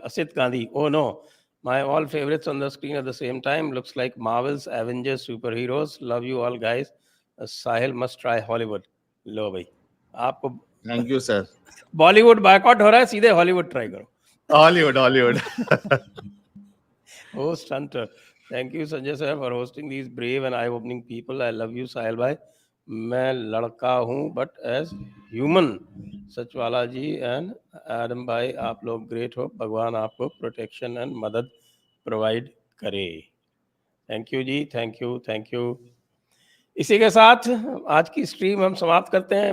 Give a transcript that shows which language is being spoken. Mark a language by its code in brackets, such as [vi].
[en] Asad Gandhi, oh no my all favourites on the screen at the same time, looks like Marvels, Avengers, super heroes, love you all guys, Sahil must try Hollywood. [ur] لو بھائی آپ کو [en] Thank you sir. [ur] Bali would boycott ہو رہا ہے, سیدھے ہالی would try کرو. ہالی would. [en] Host hunter, thank you Sanjay sir for hosting these brave and eye-opening people. I love you Sahil bhai. [ur] میں لڑکا ہوں [en] But as human. [ur] سچوالا جی and Adam بھائی, آپ لوگ گریٹ ہو, بھگوان آپ کو پروٹیکشن اینڈ مدد پرووائڈ کرے. [en] Thank you جی, thank you. [ur] اسی کے ساتھ آج کی اسٹریم ہم سماپت کرتے ہیں.